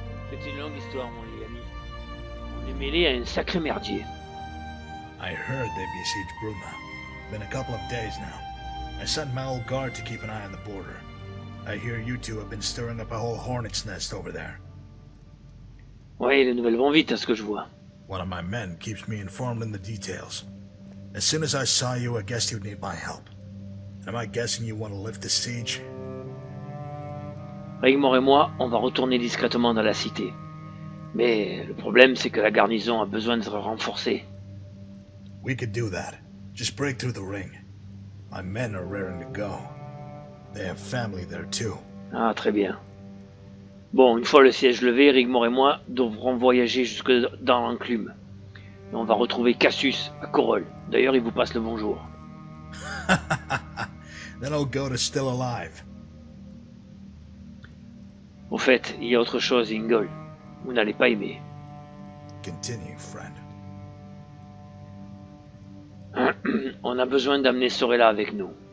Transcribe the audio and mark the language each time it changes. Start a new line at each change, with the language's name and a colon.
French: C'est une longue histoire, mon vieil ami. On est mêlé à un sacré merdier.
English: I heard they besieged Bruma. Been a couple of days now. I sent my old guard to keep an eye on the border. I hear you two have been stirring up a whole hornet's nest over there.
French: Oui, les nouvelles vont vite à ce que je vois.
English: One of my men keeps me informed in the details. As soon as I saw you, I guessed you'd need my help. Am I guessing you want to lift the siege?
French: Rigmor et moi, on va retourner discrètement dans la cité. Mais le problème, c'est que la garnison a besoin d'être renforcée.
English: We could do that. Just break through the ring. My men are raring to go. They have family there too.
French: Ah, très bien. Bon, une fois le siège levé, Rigmor et moi devrons voyager jusque dans l'enclume. Et on va retrouver Cassius à Corolle. D'ailleurs, il vous passe le bonjour.
English: That old goat is still alive.
French: Au fait, il y a autre chose, Ingol. Vous n'allez pas aimer.
English: Continue, friend.
French: On a besoin d'amener Sorella avec nous.